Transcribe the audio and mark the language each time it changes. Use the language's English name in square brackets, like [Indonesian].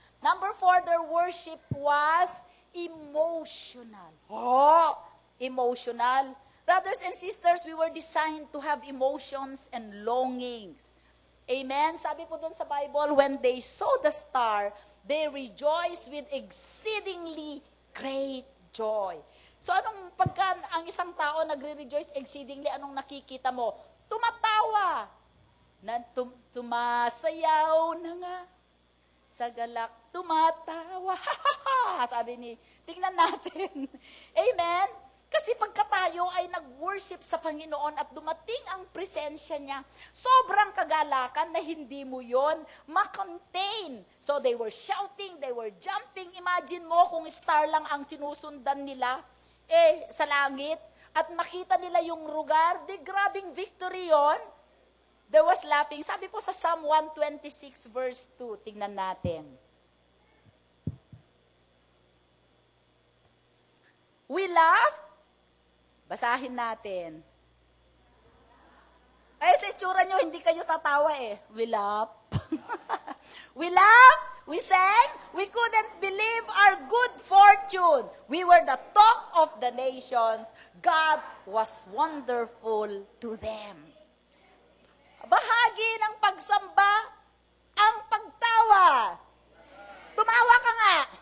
[English] Number 4, their worship was emotional. Emotional. Brothers and sisters, we were designed to have emotions and longings. Amen? [Filipino] Sabi po dun sa [English] Bible, when they saw the star, they rejoiced with exceedingly great joy. [Filipino] So anong pagka ang isang tao nagre-rejoice exceedingly, anong nakikita mo? Tumatawa. Tumasayaw na nga. Sa galak, tumatawa. Sabi ni, tingnan natin. Amen? Kasi pagka tayo ay nag-worship sa Panginoon at dumating ang presensya niya, sobrang kagalakan na hindi mo yon makontain. [English] So they were shouting, they were jumping. [Filipino] Imagine mo kung star lang ang sinusundan nila sa langit at makita nila yung lugar, di grabing victory yon. [English] There was laughing. [Filipino] Sabi po sa Psalm 126 verse 2, tingnan natin. [English] We laugh. [Filipino] Basahin natin. Ay, sa itsura nyo, hindi kayo tatawa eh. [English] We laugh. We laugh, we sang, we couldn't believe our good fortune. We were the talk of the nations. God was wonderful to them. [Filipino] Bahagi ng pagsamba, ang pagtawa. Tumawa ka nga.